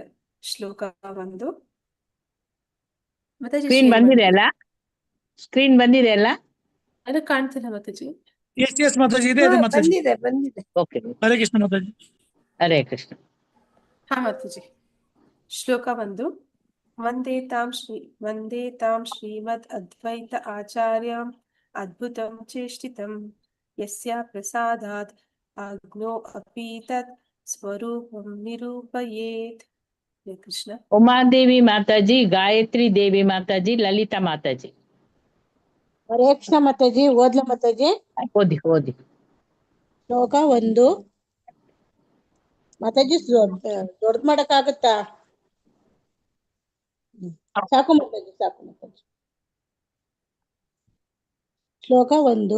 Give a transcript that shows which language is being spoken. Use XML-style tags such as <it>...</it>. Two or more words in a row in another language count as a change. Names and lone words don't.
<kn>ಶ್ಲೋಕ 1. ಮಾತಾಜಿ ಸ್ಕ್ರೀನ್ ಬಂದಿದೆ ಅಲ್ಲ, ಸ್ಕ್ರೀನ್ ಬಂದಿದೆ ಅಲ್ಲ? ಅದು ಕಾಣ್ತಿಲ್ಲ ಮಾತಾಜಿ. ಎಸ್ ಮಾತಾಜಿ, ಇದೆ ಮಾತಾಜಿ. ಬಂದಿದೆ. ಓಕೆ, ಹರೇ ಕೃಷ್ಣ ಮಾತಾಜಿ. ಹರೇ ಕೃಷ್ಣ. ಹಾ ಮಾತಾಜಿ. ಶ್ಲೋಕ 1.</kn> <sa>ವಂದೇ ತಾಂ ಶ್ರೀಮದ್ ಅದ್ವೈತ ಆಚಾರ್ಯಂ ಅದ್ಭುತಂ ಚೇಷ್ಟಿತಂ ಯಸ್ಯ ಪ್ರಸಾದಾತ್ ಅಗ್ನೋ ಅಪಿ ತತ್ ಸ್ವರೂಪಂ ನಿರೂಪಯೇತ್.</sa> <kn>ಹರೇ ಕೃಷ್ಣ. ಉಮಾದೇವಿ ಮಾತಾಜಿ, ಗಾಯತ್ರಿ ದೇವಿ ಮಾತಾಜಿ, ಲಲಿತಾ ಮಾತಾಜಿ. ಹರೇ ಕೃಷ್ಣ ಮಾತಾಜಿ. ಓದ್ಲ ಮಾತಾಜಿ? ಓದಿ. ಶ್ಲೋಕ 1. ಮಾತಾಜಿ ದೊಡ್ಡ ಮಾಡಕ್ ಆಗತ್ತಾ? ಸಾಕು ಮಾತಾಜಿ. ಶ್ಲೋಕ 1.</kn>